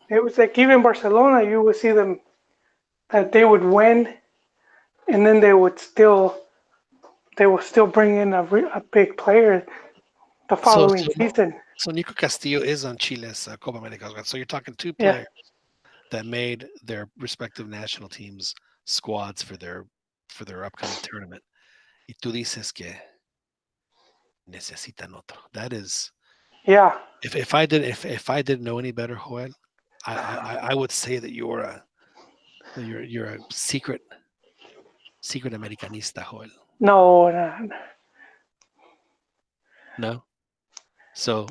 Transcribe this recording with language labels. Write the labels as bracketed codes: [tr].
[en] It was like even Barcelona, you would see them that they would win, and then they would still bring in a big player the So following so season. so Nico Castillo is on Chile's Copa America. So you're talking two Yeah, players that made their respective national teams squads for their upcoming tournament. [es] Y tú dices que necesitan otro. [en] That is, yeah. if I didn't know any better, Joel, I would say that you're a secret Americanista, Joel. No, no, No. So